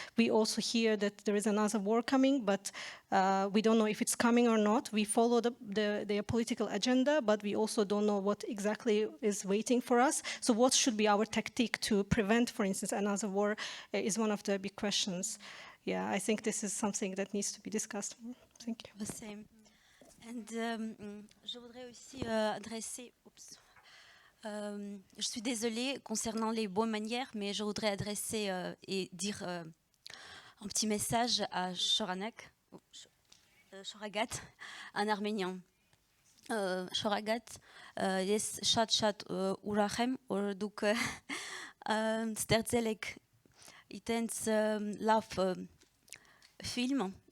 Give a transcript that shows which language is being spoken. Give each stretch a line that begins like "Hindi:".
English: We also hear that there is another war coming, but we don't know if it's coming or not. We follow their political agenda, but we also don't know what exactly is waiting for us. So what should be our tactic to prevent, for instance, another war is one of the big questions. Yeah, I think this is something that needs to be discussed more. Thank you. The same. And
French: je voudrais aussi adresser... Oups. Je suis désolée concernant les bonnes manières, mais je voudrais adresser et dire un petit message à Shoranak, Shoragat, en arménien.
Armenian: Shoragat, ես շատ ուրախ եմ, որ դուք ստեղծել եք itens լավ film.